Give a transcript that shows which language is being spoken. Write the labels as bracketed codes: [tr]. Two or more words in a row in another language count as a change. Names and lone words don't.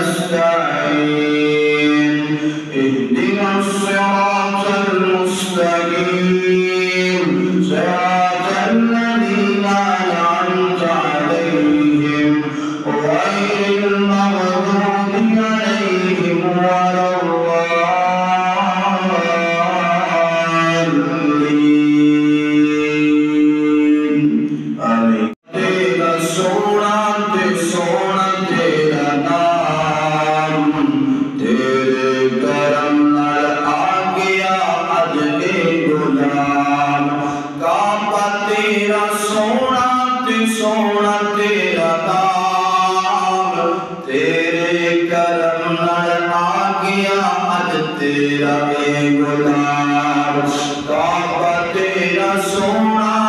[ar] نستعين اهدنا الصراط المستقيم صراط الذين أنعمت عليهم غير المغضوب عليهم ولا الضالين. आमीन। [pa] تیرا سوہنا تیرا نام تیرے کرم نال آ گیا اج اے غلام کعبہ تیرا سوہنا تیرا نام تیرے کرم نال آ گیا اج تیرا اے غلام کعبہ تیرا سوہنا